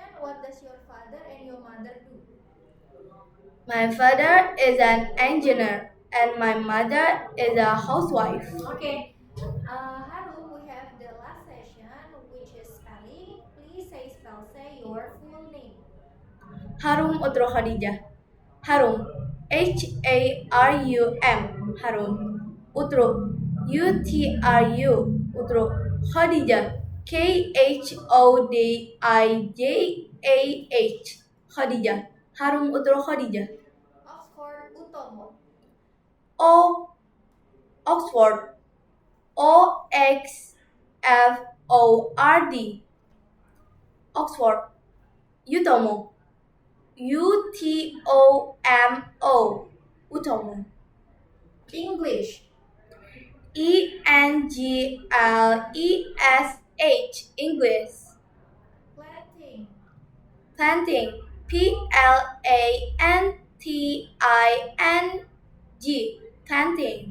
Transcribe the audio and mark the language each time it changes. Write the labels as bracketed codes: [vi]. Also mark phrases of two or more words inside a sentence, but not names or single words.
[en] What does your father and your mother do? My father is an engineer and my mother is a housewife. Okay, Harum, we have the last session, which is spelling. Please say your full name. Harum Utro Khadijah. Harum. Harum. Harum. Utro. Utru. Utro. Khadijah. Khodijah. Khadijah. Harum Utro Khadijah. Oxford Utomo. O. Oxford. Oxford. Oxford. Utomo. Utomo. Utomo. English. Englesh. English. Planting. Planting. Planting. Planting.